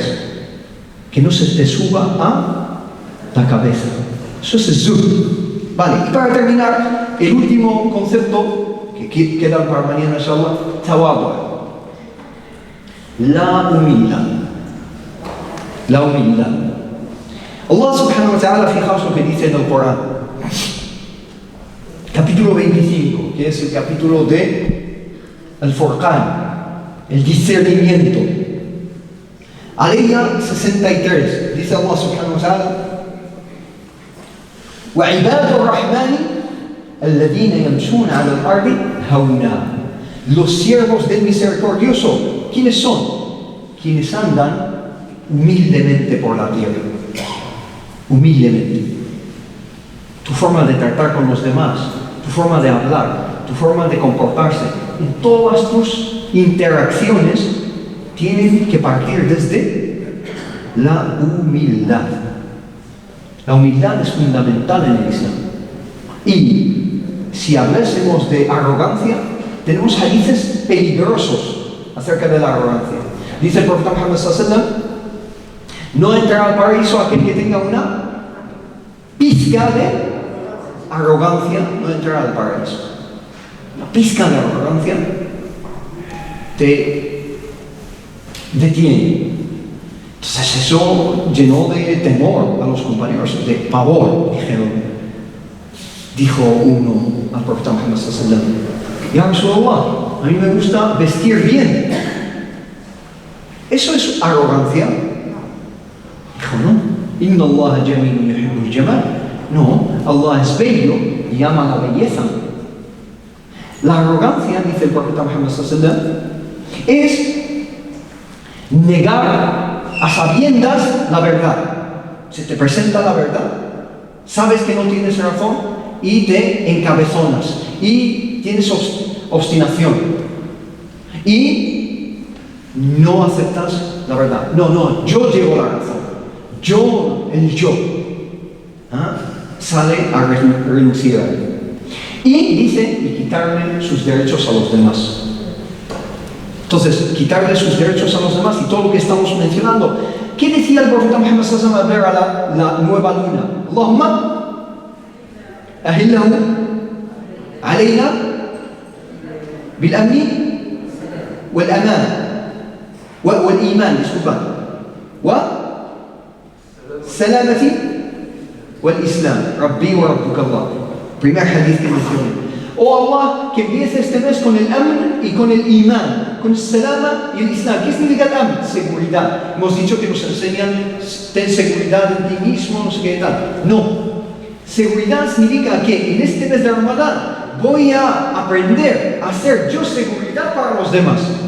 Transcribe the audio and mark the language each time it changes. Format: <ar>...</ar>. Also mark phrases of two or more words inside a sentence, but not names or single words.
<es>Que no se te suba a la cabeza. Eso es el zuhd. Vale, y para terminar, el último concepto que queda para mañana, inshallah, tawadu. La humildad. La humildad.</es> <ar>الله سبحانه وتعالى,</ar> <es>fijaos lo que dice en el Corán. Capítulo 25, que es el capítulo de Al-Furqan, el discernimiento. Aleya 63, dice</es> <ar>الله سبحانه وتعالى: وَعِبَادُ الرَّحْمَنِ الَّذِينَ يَمْشُونَ عَلَى الْأَرْضِ هَوْنًا.</ar> <es>Los siervos del misericordioso, ¿quiénes son? Quienes andan humildemente por la tierra. Humildemente. Tu forma de tratar con los demás, tu forma de hablar, tu forma de comportarse, en todas tus interacciones tienen que partir desde la humildad. La humildad es fundamental en el Islam. Y si hablásemos de arrogancia, tenemos hadices peligrosos acerca de la arrogancia. Dice el profeta Muhammad</es> <ar>صلى الله عليه وسلم:</ar> <es>no entrará al paraíso aquel que tenga una pizca de arrogancia, no entrará al paraíso. Una pizca de arrogancia te detiene. Entonces eso llenó de temor a los compañeros, de pavor, dijo uno al profeta Muhammad</es> <ar>صلى الله عليه وسلم: يا رسول الله,</ar> <es>a mí me gusta vestir bien. ¿Eso es arrogancia? Dijo, no.</es> <ar>إن الله جميل يحب الجمال.</ar> <es>No, Allah es bello y ama la belleza. La arrogancia, dice el profeta Muhammad</es> <ar>صلى الله عليه وسلم,</ar> <es>es negar a sabiendas la verdad. Se te presenta la verdad, sabes que no tienes razón y te encabezonas y tienes obstinación y no aceptas la verdad. No, yo llevo la razón. El yo sale a renunciar. Y dice, y quitarle sus derechos a los demás. Entonces, quitarle sus derechos a los demás y todo lo que estamos mencionando. ¿Qué decía el profeta Muhammad</es> <ar>صلى الله عليه وسلم</ar> <es>al ver a la nueva luna?</es> <ar>اللهم أهله علينا بالأمن والأمان والإيمان, disculpa, والسلامة والإسلام ربي وربك الله.</ar> <es>Primer hadith que mencioné. Oh Allah, que empiece este mes con el amn y con el iman, con el salama y el islam. ¿Qué significa el amn? Seguridad. Hemos dicho que nos enseñan, ten seguridad en ti mismo, no sé qué tal. No. Seguridad significa que en este mes de Ramadán voy a aprender a hacer yo seguridad para los demás.</es>